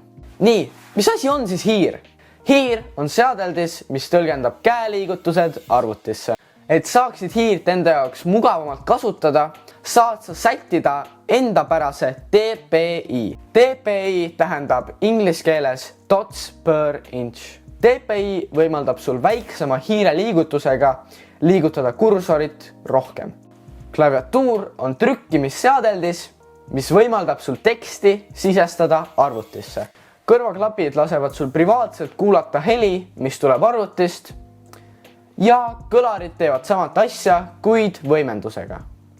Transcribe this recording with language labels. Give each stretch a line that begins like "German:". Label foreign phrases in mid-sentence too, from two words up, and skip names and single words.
Estonian: Nii, mis asi on siis hiir? Hiir on seadeldis, mis tõlgendab käeliigutused arvutisse. Et saaksid hiirt enda jaoks mugavamalt kasutada, saad sa sättida endapärase DPI. DPI tähendab inglise keeles
English: dots per inch.
Estonian: DPI võimaldab sul väiksema hiire liigutusega liigutada kursorit rohkem. Klaviatuur on trükkimisseadeldis, mis võimaldab sul teksti sisestada arvutisse. Kõrvaklapid lasevad sul privaatselt kuulata heli, mis tuleb arvutist, ja kõlarid teevad samat asja, kuid võimendusega.